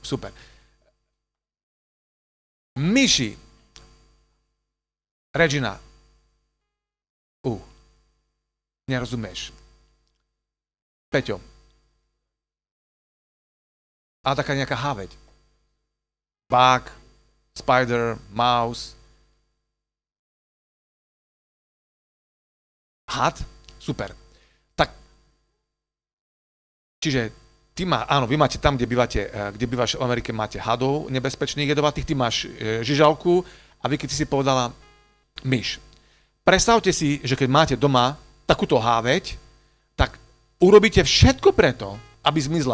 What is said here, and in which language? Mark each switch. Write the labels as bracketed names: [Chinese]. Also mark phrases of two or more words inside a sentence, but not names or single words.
[Slovak] Super. Myši. Regina. Nerozumieš. Peťo. A taká nejaká háveď. [English] Bug, spider, mouse. [Slovak] Had? Super. Tak, čiže Áno, vy máte tam, kde bývaš v Amerike, máte hadov nebezpečných jedovatých, ty máš žižalku a vy, keď si povedala myš. Predstavte si, že keď máte doma takúto háveť, tak urobíte všetko preto, aby zmizla.